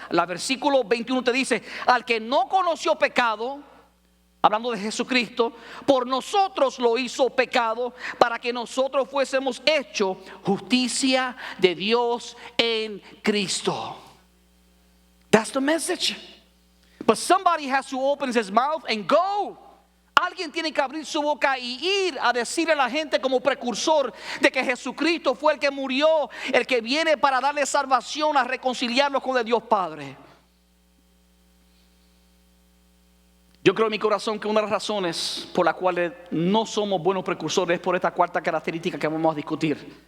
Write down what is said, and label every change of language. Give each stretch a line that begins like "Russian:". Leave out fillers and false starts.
Spanish: La versículo 21 te dice: al que no conoció pecado, hablando de Jesucristo, por nosotros lo hizo pecado, para que nosotros fuésemos hechos justicia de Dios en Cristo.
English: That's the message. But somebody has to open his mouth and go.
Spanish: Alguien tiene que abrir su boca y ir a decirle a la gente como precursor de que Jesucristo fue el que murió, el que viene para darle salvación, a reconciliarlos con el Dios Padre. Yo creo en mi corazón que una de las razones por las cuales no somos buenos precursores es por esta cuarta característica que vamos a discutir.